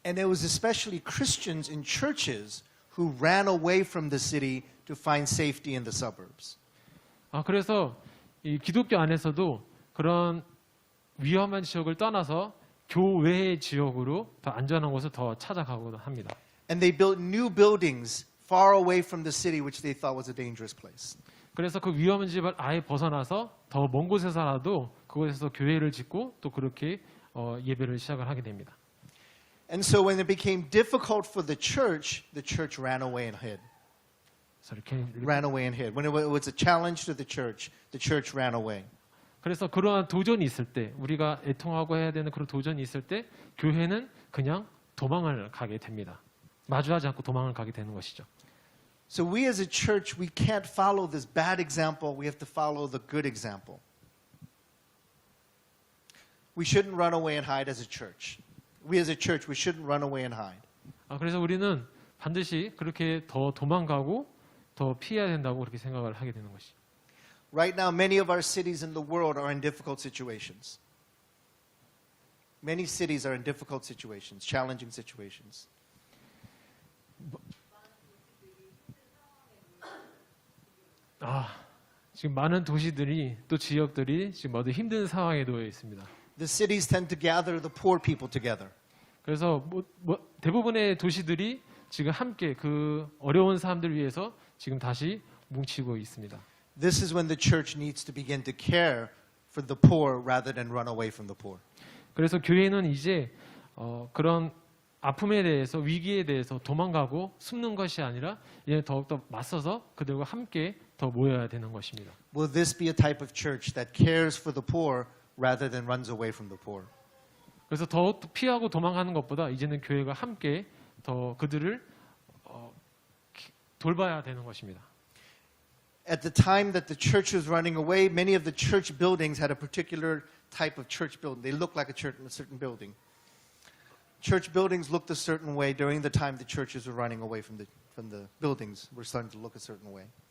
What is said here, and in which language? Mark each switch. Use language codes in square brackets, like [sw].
[en] And it was especially Christians in churches who ran away from the city to find safety in the suburbs. [ko] 그래서 이 기독교 안에서도 그런 위험한 지역을 떠나서 교외의 지역으로 더 안전한 곳을 더 찾아가곤 합니다. [en] And they built new buildings far away from the city, which they thought was a dangerous place. [ko] 그래서 그 위험한 집을 아예 벗어나서 더 먼 곳에서라도 그곳에서 교회를 짓고 또 그렇게 예배를 시작을 하게 됩니다. [en] And so when it became difficult for the church ran away and hid. So can you- Ran away and hid. When it was a challenge to the church ran away. [ko] 그래서 그러한 도전이 있을 때 우리가 애통하고 해야 되는 그런 도전이 있을 때 교회는 그냥 도망을 가게 됩니다. 마주하지 않고 도망을 가게 되는 것이죠. [en] So we as a church, we can't follow this bad example. We have to follow the good example. We shouldn't run away and hide as a church. We as a church, we shouldn't run away and hide. [ko] 그래서 우리는 반드시 그렇게 더 도망가고 더 피해야 된다고 그렇게 생각을 하게 되는 것이죠. [en] Right now, many of our cities in the world are in difficult situations. Many cities are in difficult situations, challenging situations. [ko] 지금 많은 도시들이 또 지역들이 지금 모두 힘든 상황에 놓여 있습니다. [en] The cities tend to gather the poor people together. [ko] 그래서 대부분의 도시들이 지금 함께 그 어려운 사람들 위해서 지금 다시 뭉치고 있습니다. [en] This is when the church needs to begin to care for the poor rather than run away from the poor. [ko] 그래서 교회는 이제 그런 아픔에 대해서 위기에 대해서 도망가고 숨는 것이 아니라 이제 더욱더 맞서서 그들과 함께 더 모여야 되는 것입니다. [en] Will this be a type of church that cares for the poor rather than runs away from the poor? [ko] 그래서 더 피하고 도망가는 것보다 이제는 교회가 함께 더 그들을 돌봐야 되는 것입니다. [en] At the time that the church was running away, many of the church buildings had a particular type of church building. They looked like a church in a certain building. Church buildings looked a certain way during the time the churches were running away from the buildings were starting to look a certain way.